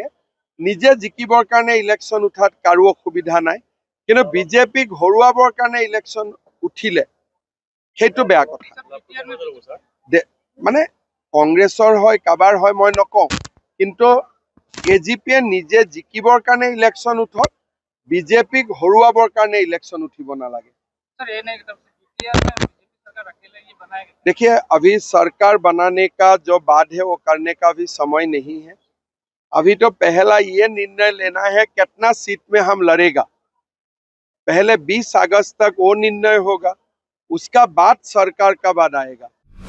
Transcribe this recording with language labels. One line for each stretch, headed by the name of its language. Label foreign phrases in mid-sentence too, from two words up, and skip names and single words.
Assamese: নিজে জিকিবৰ কাৰণে ইলেকশ্যন উঠাত কাৰো অসুবিধা নাই, কিন্তু বিজেপিক হৰুৱাবৰ কাৰণে ইলেকশ্যন উঠিলে সেইটো বেয়া কথা। মানে কংগ্ৰেছৰ হয় কাবাৰ হয় মই নকওঁ, কিন্তু AGPয়ে নিজে জিকিবৰ কাৰণে ইলেকশ্যন উঠক, বিজেপিক হৰুৱাবৰ কাৰণে ইলেকশ্যন উঠিব নালাগে।
Hindi: देखिए, अभी सरकार बनाने का जो बात है वो करने का भी समय नहीं है। अभी तो पहला ये निर्णय लेना है कितना सीट में हम लड़ेगा। पहले 20 अगस्त तक वो निर्णय होगा, उसका बाद सरकार का बाद आएगा।